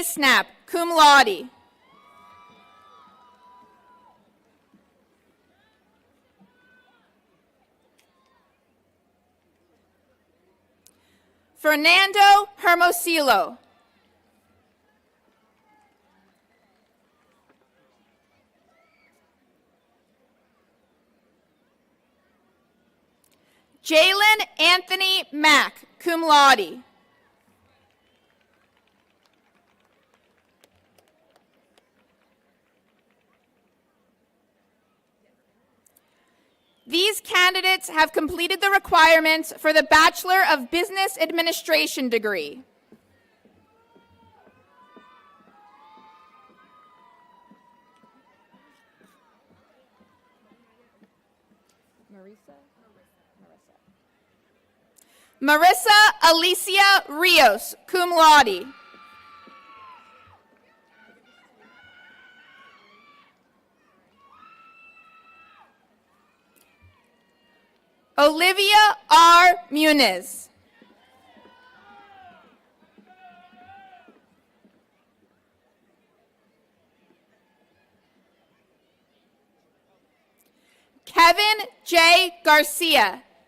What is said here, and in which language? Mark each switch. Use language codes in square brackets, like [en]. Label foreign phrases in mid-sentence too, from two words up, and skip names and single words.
[en] Snap, [la] cum laude. [en] Fernando Hermosillo. Jalen Anthony Mack, [la] cum laude. [en] These candidates have completed the requirements for the Bachelor of Business Administration degree. Marissa Alicia Rios, [la] cum laude. [en] Olivia R. Muniz. Kevin J. Garcia.